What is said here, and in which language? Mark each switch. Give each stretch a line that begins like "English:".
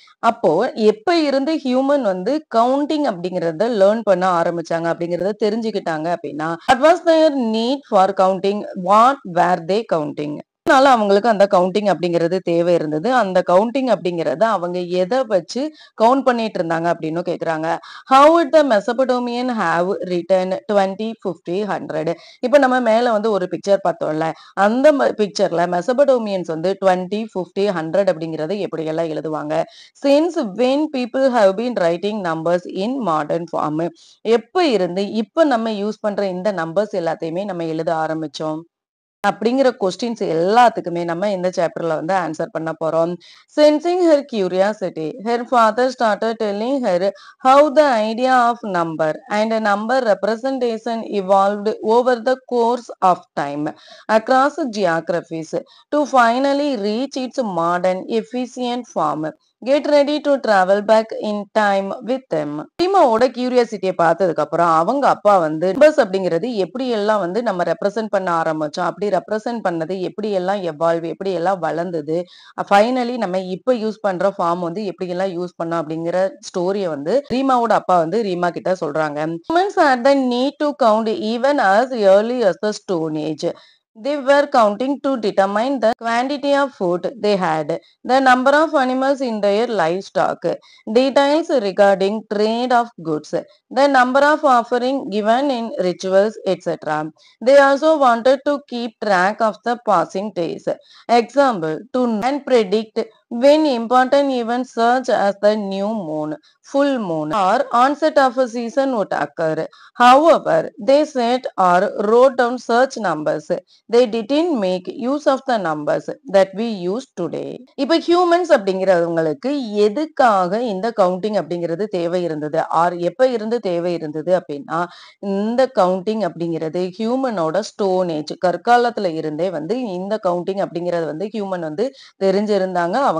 Tamil: அப்போ எப்ப இருந்து ஹியூமன் வந்து கவுண்டிங் அப்படிங்கறத லேர்ன் பண்ண ஆரம்பிச்சாங்க அப்படிங்கறத தெரிஞ்சுக்கிட்டாங்க அப்படின்னா,
English: what was their need for counting? What were they counting?
Tamil: அதனால அவங்களுக்கு அந்த கவுண்டிங் அப்படிங்கிறது தேவை இருந்தது. அந்த கவுண்டிங் அப்படிங்கறத அவங்க எதை வச்சு கவுண்ட் பண்ணிட்டு இருந்தாங்க அப்படின்னு கேக்குறாங்க.
English: How would the Mesopotamian have written 20, 50, 100?
Tamil: இப்ப நம்ம மேல வந்து ஒரு பிக்சர் பார்த்தோம்ல, அந்த பிக்சர்ல மெசபடோமியன்ஸ் வந்து 20, 50, 100 அப்படிங்கறத எப்படி எல்லாம் எழுதுவாங்க.
English: Since when people have been writing numbers in modern form?
Tamil: எப்ப இருந்து இப்ப நம்ம யூஸ் பண்ற இந்த நம்பர்ஸ் எல்லாத்தையுமே நம்ம எழுத ஆரம்பிச்சோம் அப்படிங்கிற கொஸ்டின்ஸ் எல்லாத்துக்குமே நம்ம இந்த சாப்டர்ல வந்து ஆன்சர் பண்ண போறோம்.
English: Sensing her curiosity, her father started telling her how the idea of number and a number representation evolved over the course of time across geographies to finally reach its modern efficient form. Get ready to travel back in time with them.
Tamil: ரீமாவோட கியூரியாசிட்டியை பார்த்ததுக்கு அப்புறம் அவங்க அப்பா வந்து numbers அப்படிங்கிறது எப்படி எல்லாம் வந்து நம்ம ரெப்ரசென்ட் பண்ண ஆரம்பிச்சோம், அப்படி ரெப்ரசென்ட் பண்ணது எப்படி எல்லாம் எவால்வ், எப்படி எல்லாம் வளர்ந்தது, ஃபைனலி நம்ம இப்ப யூஸ் பண்ற ஃபார்ம் வந்து எப்படி எல்லாம் யூஸ் பண்ணோம் அப்படிங்கிற ஸ்டோரியை வந்து ரீமாவோட அப்பா வந்து ரீமா கிட்ட சொல்றாங்க.
English: Humans had the need to count even as early as the Stone Age. They were counting to determine the quantity of food they had, the number of animals in their livestock, details regarding trade of goods, the number of offerings given in rituals, etc. They also wanted to keep track of the passing days. Example, to know and predict when important events such as the new moon, full moon, or onset of a season would occur. However, they set or wrote down such numbers. They didn't make use of the numbers that we use today.
Tamil: இப்ப humans அப்படிங்கிறவங்களுக்கு எதுக்காக இந்த counting அப்படிங்கிறது தேவை இருந்தது R எப்ப இருந்து தேவை இருந்தது அப்படின்னா, இந்த கவுண்டிங் அப்படிங்கிறது ஹியூமனோட ஸ்டோன் ஏஜ் கற்காலத்துல இருந்தே வந்து இந்த கவுண்டிங் அப்படிங்கறது வந்து ஹியூமன் வந்து தெரிஞ்சிருந்தாங்க. அவங்க